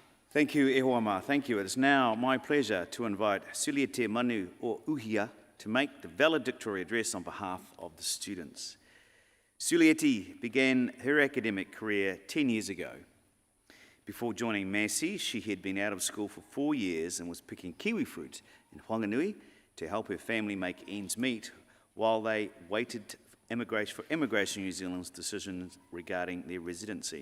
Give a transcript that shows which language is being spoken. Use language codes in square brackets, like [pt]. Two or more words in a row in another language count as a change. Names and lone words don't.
[en] Thank you, [mi] e hoa ma. [en] Thank you. It is now my pleasure to invite Suliete Manu o Uhia to make the valedictory address on behalf of the students. Suliete began her academic career 10 years ago. Before joining Massey, she had been out of school for 4 years and was picking kiwi fruit in Whanganui to help her family make ends meet while they waited for Immigration New Zealand's decisions regarding their residency.